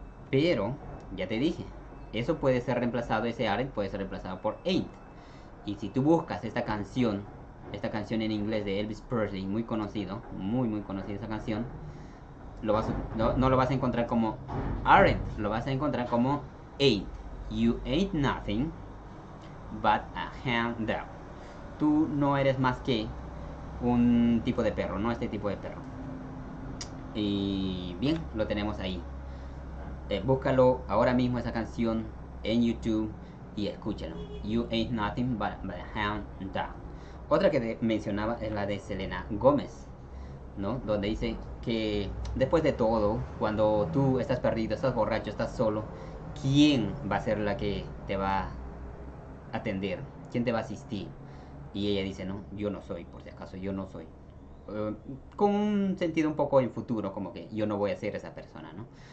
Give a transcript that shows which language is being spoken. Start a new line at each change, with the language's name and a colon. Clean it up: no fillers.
Spanish: Pero, ya te dije, eso puede ser reemplazado, ese aren't puede ser reemplazado por ain't. Y si tú buscas esta canción en inglés de Elvis Presley, muy conocido, muy conocida esa canción, no lo vas a encontrar como aren't, lo vas a encontrar como ain't.
English: You ain't nothing but a hound dog.
Spanish: Tú no eres más que un tipo de perro, no este tipo de perro. Y bien, lo tenemos ahí. Búscalo ahora mismo esa canción en YouTube y escúchalo.
English: You ain't nothing but a hound dog.
Spanish: Otra que mencionaba es la de Selena Gómez, ¿no? Donde dice que después de todo, cuando tú estás perdido, estás borracho, estás solo, ¿quién va a ser la que te va a atender? ¿Quién te va a asistir? Y ella dice, no, yo no soy, por si acaso, yo no soy. Con un sentido un poco en futuro, como que yo no voy a ser esa persona, ¿no?